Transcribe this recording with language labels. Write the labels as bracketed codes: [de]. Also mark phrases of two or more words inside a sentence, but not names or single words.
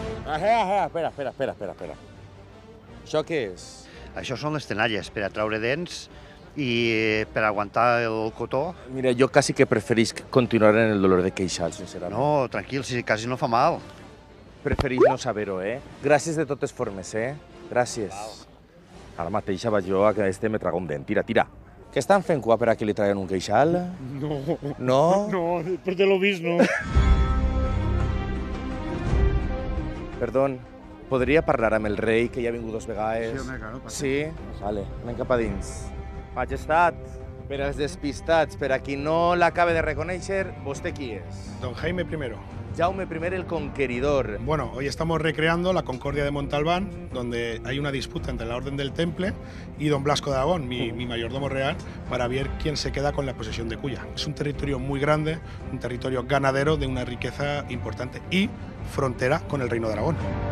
[ca] Espera. Això què és? Això són les tenalles per a traure dents i per aguantar el cotó. Mira, jo quasi que preferís continuar en el dolor de queixal, sincerament. No, tranquil, si quasi no fa mal. Preferís no saber-ho, Gràcies de totes formes, Gràcies. Ara mateix vaig jo a que me traga un dent. Tira. Què estan fent cua per a que li traguen un queixal? No. No? No, [es] después de lo visto, no. [ca] Perdó, podria parlar amb el rei, que ja ha vingut 2 vegades? Sí, home, claro. Sí? Vale, anem cap a dins. Majestat, per als despistats, per a qui no l'acabe de reconèixer, ¿vostè qui és? Don Jaime I. Jaume I el Conqueridor. [es] Bueno, hoy estamos recreando la Concordia de Montalbán, donde hay una disputa entre la Orden del Temple y don Blasco de Aragón, mi mayordomo real, para ver quién se queda con la posesión de Culla. Es un territorio muy grande, un territorio ganadero de una riqueza importante y frontera con el Reino de Aragón.